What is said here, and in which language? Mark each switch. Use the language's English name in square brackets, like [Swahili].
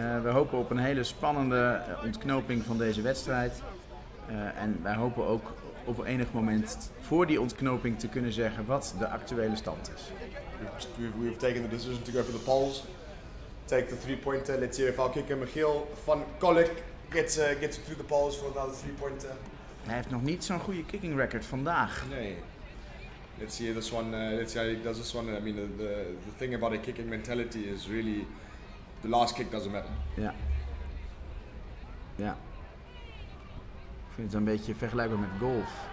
[Dutch] We hopen op een hele spannende ontknoping van deze wedstrijd. En wij hopen ook op enig moment voor die ontknoping te kunnen zeggen wat de actuele stand is. [English] We've taken the decision to go for the poles. Take the 3-pointer. Let's see if our kicker Michiel van Kolk gets through the poles for another 3-pointer. [Dutch] Hij heeft nog niet zo'n goede kicking record vandaag. [English] Nee. Let's see this one. Let's see how he does this one. I mean, the thing about a kicking mentality is really the last kick doesn't matter. [Dutch] Ja. Ja. Ik vind het een beetje vergelijkbaar met golf.